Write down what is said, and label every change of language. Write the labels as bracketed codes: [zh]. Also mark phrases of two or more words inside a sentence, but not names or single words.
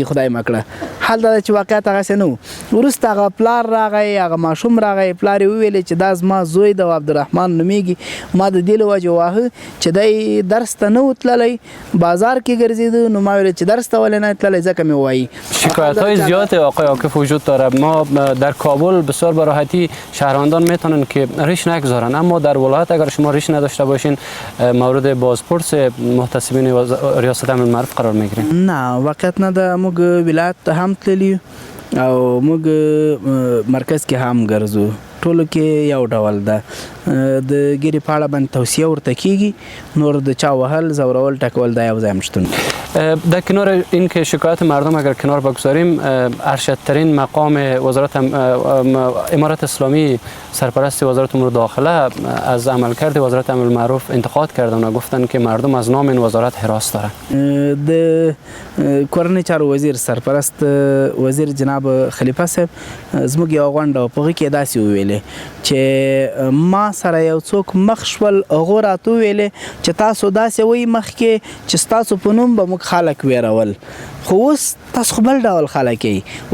[ps] خدای مه کړه. حال دا چې واقعیت هغسې نه و. وروسته هغه پلار راغی، هغه ماشوم راغی، پلار یې وویلې چې دا زما زوی د عبدالرحمن نومیږي، ما د دې له وجې واهه چې دی درس ته نه و تللی، بازار کې ګرځېده. نو ما ویل چې درس ته ولې نه تللی، ځکه مې ووایي. [fa] شکایت‌های زیاد آقای عاکف وجود داره. ما در کابل بسیار به راحتی شهروندان میتونن که ریش نگذارن، اما در ولایت اگر شما ریش نداشته باشین مورد بازپرس محتسبین ریاست امن معروف قرار میگیرین. [ps] نه واقعیت نه ده. موږ ولایت ته هم تللی او موږ مرکز کې هم ګرځو. ټولو کې یو ډول ده. د ګیرې په اړه باندې توصیه ورته کېږي، نور د چا وهل زورول ټکول دا یو ځای هم شتون. [fa] در کنار این که شکایت مردم اگر کنار بگذاریم، ارشدترین مقام وزارت امارت اسلامی سرپرست وزارت امور داخله از عملکرد وزارت امر بالمعروف انتقاد کردن و گفتن که مردم از نام این وزارت هراس دارن. [ps] د کورنۍ چارو وزیر سرپرست وزیر جناب خلیفه صاحب زموږ یو غونډه په هغې کې داسې وویلې چې ما سره یو څوک مخ شول، هغو راته وویلې چې تاسو داسې وایي مخکې چې ستاسو په نوم به موږ خلک ویرول، خو اوس تاسو خو بل ډول خلک یې.